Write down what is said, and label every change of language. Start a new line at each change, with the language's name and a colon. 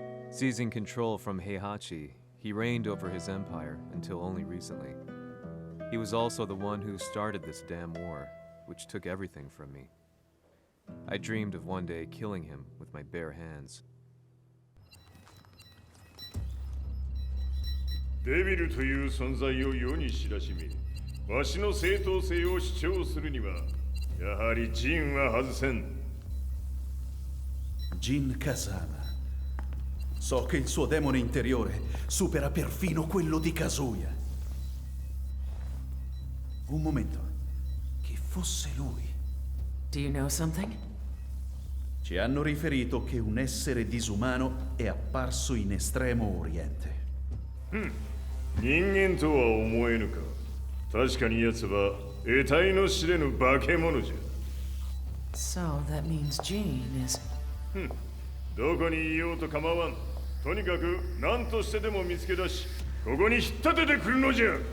English: Seizing control from Heihachi, he reigned over his empire until only recently. He was also the one who started this damn war, which took everything from me. I dreamed of one day killing him with my bare hands.
Japanese: デビルという存在を世に知らしめ、わしの正当性を主張するには、やはりジンは外せん。
English: Jin Kazama.
Italian: So che il suo demone interiore supera perfino quello di Kazuya. Un momento. Chi fosse lui?
English: Do you know something?
Italian: Ci hanno riferito che un essere disumano è apparso in Estremo Oriente.
Japanese: 人間とは思えぬか。確かに奴は得体の知れぬ化け物じゃ。
English: So that means Jean is...
Japanese: どこにいようと構わん。とにかく何としてでも見つけ出し、ここに引っ立ててくるのじゃ。